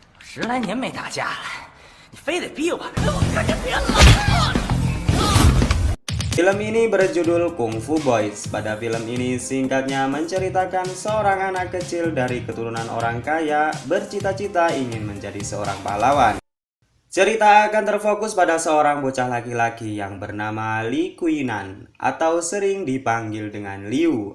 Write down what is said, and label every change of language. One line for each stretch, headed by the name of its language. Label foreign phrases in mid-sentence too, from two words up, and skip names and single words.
Chinese: 10来年没打架了，你非得逼我，我可就别了。
Indonesian: Film ini berjudul Kung Fu Boys. Pada film ini singkatnya menceritakan seorang anak kecil dari keturunan orang kaya bercita-cita ingin menjadi seorang pahlawan. Cerita akan terfokus pada seorang bocah laki-laki yang bernama Li Kuinan atau sering dipanggil dengan Liu.